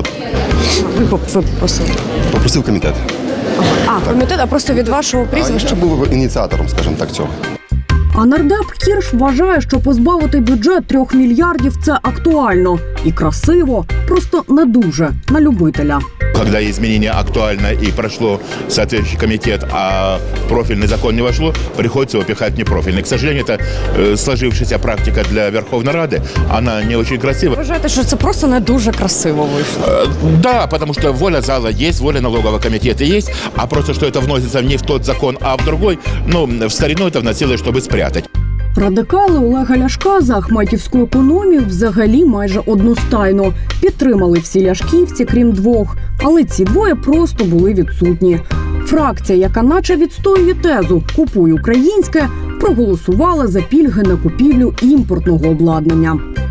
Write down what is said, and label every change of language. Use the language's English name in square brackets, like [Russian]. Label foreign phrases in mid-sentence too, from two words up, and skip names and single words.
[Ukrainian] Ви попросили? Попросив комітет. Комітет, а просто від вашого прізвища? Я був ініціатором, скажімо так, цього. А нардеп Кірш вважає, що позбавити бюджет 3 мільярдів – це актуально. І красиво, просто не дуже, на любителя. [Russian] Когда изменение актуально и прошло соответствующий комитет, а профильный закон не вошло, приходится его пихать в непрофильный. К сожалению, это сложившаяся практика для Верховной Рады. Она не очень красива. [Ukrainian] Вважаєте, що це просто не дуже красиво вийшло? [Russian] Да, потому что воля зала есть, воля налогового комитета есть, а просто что это вносится не в тот закон, а в другой, в старину это вносилось, чтобы спрятать. [Ukrainian] Радикали Олега Ляшка за ахметівську економію взагалі майже одностайно. Підтримали всі ляшківці, крім 2. Але ці 2 просто були відсутні. Фракція, яка наче відстоює тезу «Купуй українське», проголосувала за пільги на купівлю імпортного обладнання.